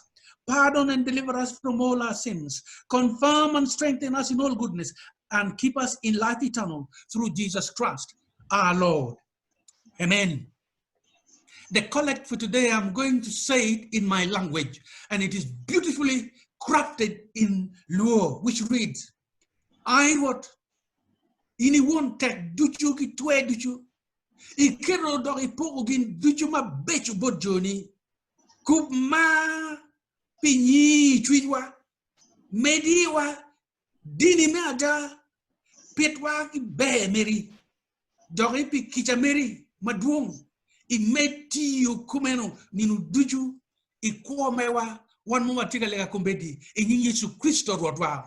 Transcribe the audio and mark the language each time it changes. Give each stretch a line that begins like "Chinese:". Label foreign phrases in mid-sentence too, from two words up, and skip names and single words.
English: Pardon and deliver us from all our sins. Confirm and strengthen us in all goodness, and keep us in life eternal through Jesus Christ, our Lord. Amen. The collect for today, I'm going to say it in my language, and it is beautifully crafted in Luo, which reads, I wrote,
Alur: ini won tek duchu ki twe duchu, ikero do ipogin duchu ma bechu bodjoni, kup ma pinyi chwiwa, mediwa, dini me ada, petwa ki be meri, dori pi kicha meri, maduong, I meti yu kumeno ninu duchu, I kwa mewa, wan mwa tiga lega kumbedi, nyinyi Yesu Kristo rodwa.